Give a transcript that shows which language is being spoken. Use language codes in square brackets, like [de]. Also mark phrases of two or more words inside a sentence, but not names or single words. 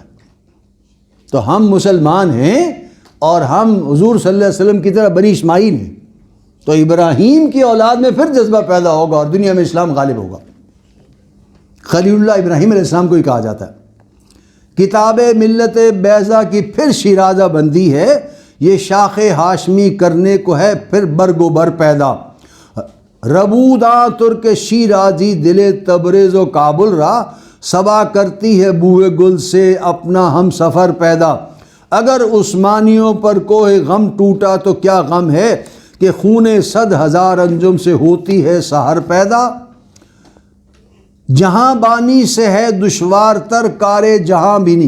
[ur] تو ہم مسلمان ہیں اور ہم حضور [ar] صلی اللہ علیہ وسلم [ur] کی طرح بنی اسماعیل ہیں، تو ابراہیم کی اولاد میں پھر جذبہ پیدا ہوگا اور دنیا میں اسلام غالب ہوگا. خلیل اللہ ابراہیم [ar] علیہ السلام [ur] کو ہی کہا جاتا ہے. کتاب ملت بیضا کی پھر شیرازہ بندی ہے، یہ شاخ ہاشمی کرنے کو ہے پھر برگ و بر پیدا. [fa] ربودا ترک شیرازی دل تبریز و کابل را، [ur] صبا کرتی ہے بوئے گل سے اپنا ہم سفر پیدا. اگر عثمانیوں پر کوہ غم ٹوٹا تو کیا غم ہے کہ خون 100,000 انجم سے ہوتی ہے سحر پیدا. جہاں بانی سے ہے دشوار تر کار جہاں بینی.